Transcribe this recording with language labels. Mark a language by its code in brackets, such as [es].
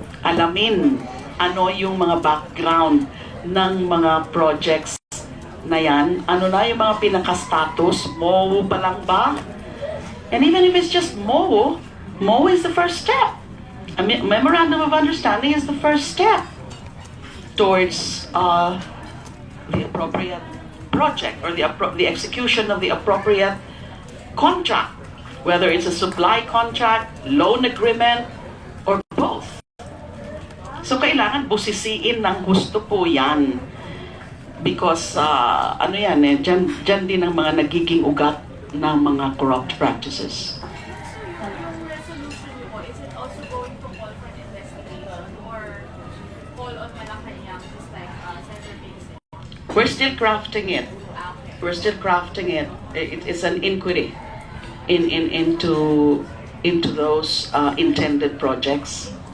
[tl] Alamin ano yung mga background ng mga projects na yan. Ano na yung mga pinaka-status? MOU pa lang ba? [en] And even if it's just MOU is the first step. A memorandum of understanding is the first step towards the appropriate project or the execution of the appropriate contract, whether it's a supply contract, loan agreement, or both. [tl] So kailangan busisiin ng gusto po yan because ano yan dyan din ang mga nagiging ugat ng mga corrupt practices. Yung resolution niyo po, [en] is it also going to call for an investigation or call on Malacanang just like Senator Ping said? We're still crafting it. Okay. We're still crafting it. It's an inquiry into those intended projects.